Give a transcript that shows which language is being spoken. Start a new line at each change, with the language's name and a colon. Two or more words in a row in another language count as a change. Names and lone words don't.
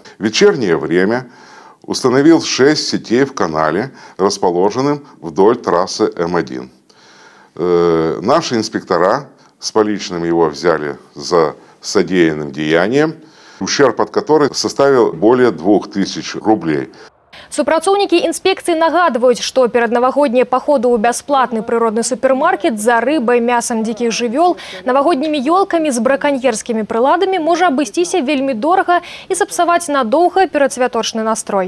Russian: В вечернее время установил 6 сетей в канале, расположенном вдоль трассы М1. Наши инспектора с поличным его взяли за содеянным деянием, ущерб от которых составил более 2000 рублей.
Belarusian: Супрацоўнікі інспекцыі нагадваюць, што пераднавагоднія паходы ў бясплатны прыродны супермаркет за рыбай, мясам дзікіх жывёл, навагоднімі ёлкамі з браканьерскімі прыладамі можа абысціся вельмі дорага і сапсаваць надоўга перадсвяточны настрой.